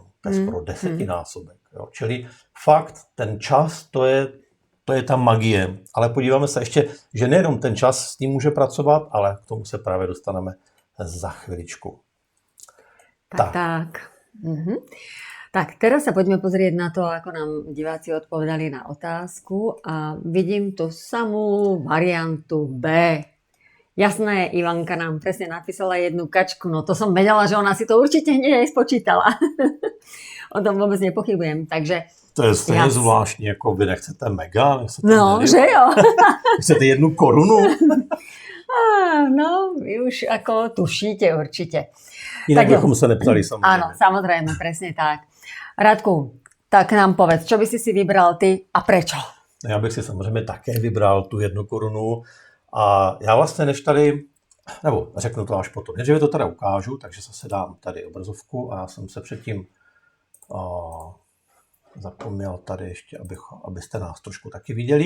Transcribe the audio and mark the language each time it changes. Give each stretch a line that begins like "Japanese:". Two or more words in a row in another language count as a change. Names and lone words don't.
Czech: To je skoro 10násobek. Jo. Čili fakt, ten čas, to je ta magie. Ale podíváme se ještě, že nejenom ten čas s ním může pracovat, ale k tomu se právě dostaneme za chviličku. Tak. Tak,
Slovak: teraz sa poďme pozrieť na to, ako nám diváci odpovedali na otázku a vidím tú samú variantu B. Jasné, Ivanka nám presne napísala jednu kačku, no to som vedela, že ona si to určite hneď aj spočítala. O tom vôbec nepochybujem, takže...
Czech: To je stejně zvláštní, jako vy nechcete mega, nechcete že jo. Chcete 1 korunu?
Slovak: No, vy už ako tušíte určite.
Czech: Jinak bychom se neptali samozřejmě.
Slovak: Áno, samozrejme, presne tak. Radku, tak nám povedz, čo by si vybral ty a prečo?
Czech: Já bych si samozřejmě také vybral tu 1 korunu. A já vlastně než tady, nebo řeknu to až potom, než to teda ukážu, takže zase dám tady obrazovku a já jsem se předtím Zapomněl tady ještě, abyste nás trošku taky viděli.